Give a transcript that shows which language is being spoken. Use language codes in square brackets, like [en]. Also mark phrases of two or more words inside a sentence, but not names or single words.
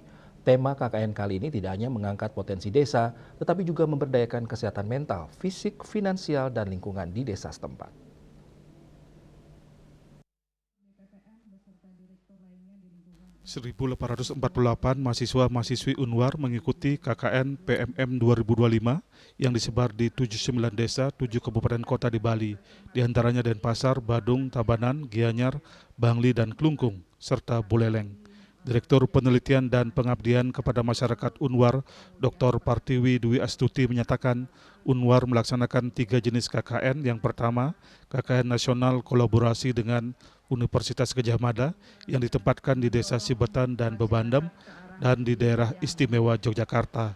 [id] Tema KKN kali ini tidak hanya mengangkat potensi desa, tetapi juga memberdayakan kesehatan mental, fisik, finansial, dan lingkungan di desa setempat. 1.848 mahasiswa-mahasiswi Unwar mengikuti KKN PMM 2025 yang disebar di 79 desa, 7 kabupaten kota di Bali, diantaranya Denpasar, Badung, Tabanan, Gianyar, Bangli, dan Klungkung, serta Buleleng. Direktur Penelitian dan Pengabdian kepada Masyarakat Unwar, Dr. Partiwi Dwi Astuti menyatakan Unwar melaksanakan 3 jenis KKN. Yang pertama, KKN Nasional kolaborasi dengan Universitas Gadjah Mada yang ditempatkan di Desa Sibetan dan Bebandem dan di daerah istimewa Yogyakarta.